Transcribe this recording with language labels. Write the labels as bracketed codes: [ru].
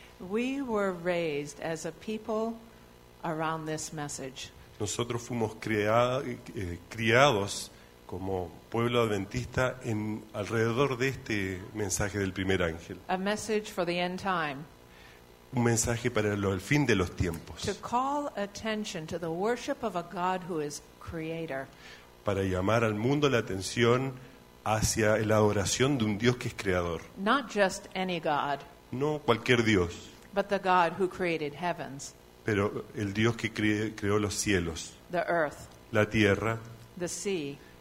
[en] We were raised as a people around this message. [es] Nosotros fuimos criados como pueblo adventista en alrededor de este mensaje del primer ángel. [en] A message for the end time. [es] Un mensaje para el fin de los tiempos. [en] To call attention to the worship of a God who is creator. [es] Para llamar al mundo la atención hacia la adoración de un Dios que es creador. [en] Not just any God. [es] No cualquier Dios. [en] But the God who created heavens. [es] Pero el Dios que creó los cielos. [en] The earth. [es] La tierra. [en] The sea.